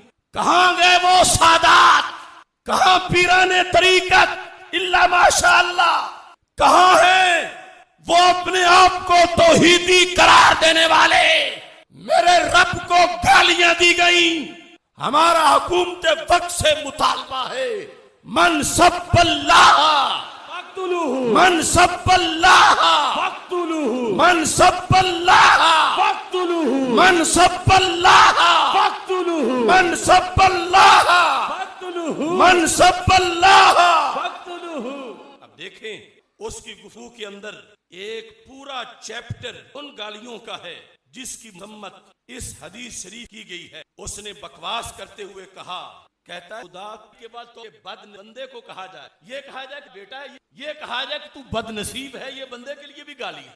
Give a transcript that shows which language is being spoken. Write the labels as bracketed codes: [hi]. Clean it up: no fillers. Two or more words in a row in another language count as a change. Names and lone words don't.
[ur] کہاں گئے وہ سادات، کہاں پیرانِ طریقت [ar] إلا ما شاء الله, [ur] کہاں ہے وہ اپنے آپ کو توحیدی قرار دینے والے? میرے رب کو گالیاں دی گئی. ہمارا حکومت وقت سے مطالبہ ہے, [ar] من سبّ الله من سبّ الله من سبّ الله من سبّ الله من سبّ الله من سبّ الله. [ur] اب دیکھیں اس کی گفتگو کے اندر ایک پورا چیپٹر ان گالیوں کا ہے جس کی مذمت اس حدیث شریف کی گئی ہے. اس نے بکواس کرتے ہوئے کہا کہتا ہے خدا کے بعد تو بد بندے کو کہا جائے، یہ کہا جائے کہ بیٹا یہ کہا جائے کہ تو بدنصیب ہے، یہ بندے کے لیے بھی گالی ہے.